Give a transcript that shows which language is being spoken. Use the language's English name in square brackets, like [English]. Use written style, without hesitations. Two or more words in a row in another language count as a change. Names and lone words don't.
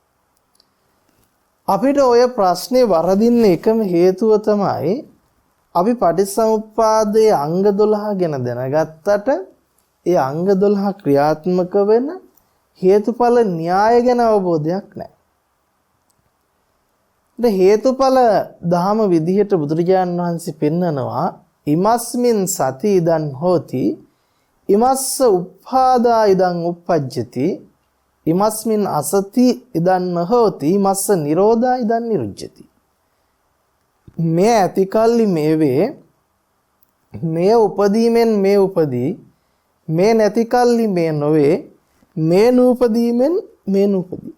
[Sinhala] අපිට ඔය ප්‍රශ්නේ වරදින්න එකම හේතුව තමයි අපි පටිච්චසමුප්පාදයේ අංග 12 ගැන දැනගත්තට ඒ අංග 12 ක්‍රියාත්මක වෙන හේතුඵල න්‍යාය ගැන අවබෝධයක් නැහැ. හේතුඵල දහම විදිහට බුදුරජාණන් වහන්සේ පෙන්නනවා [Pali] ඉමස්මින් සති ඉදන් හෝති ඉමස්ස උප්පාදා ඉදන් උප්පජ්ජති ඉමස්මින් අසති ඉදන් නොහෝති ඉමස්ස නිරෝධා ඉදන් නිරුජ්ජති. [Sinhala] මේ ඇතිකල්ලි මේ වේ, මේ උපදීමෙන් මේ උපදී, මේ නැතිකල්ලි මේ නොවේ, මේ නූපදීමෙන් මේ නූපදී.